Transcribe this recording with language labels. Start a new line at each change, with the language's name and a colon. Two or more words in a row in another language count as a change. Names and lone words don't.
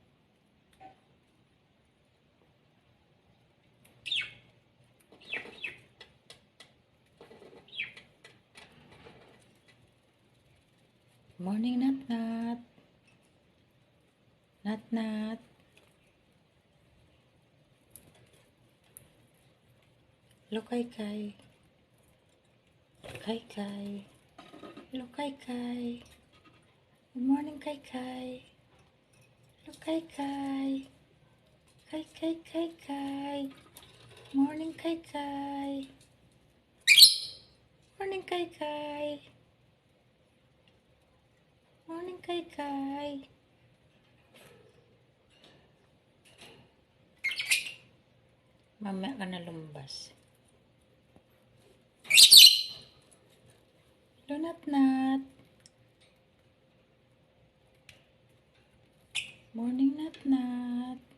English: Morning, Nat Nat. Nat Nat. Hello, Kai Kai. Kai Kai. Hello, Kai Kai. Good morning, Kai Kai. Hello, Kai Kai. Kai Kai, Kai Kai. Morning, Kai Kai. Morning, Kai Kai. Morning, Kai Kai.
Filipino: Mamaya ka na lumabas.
English: Hello, Nat Nat. Morning, Nat Nat.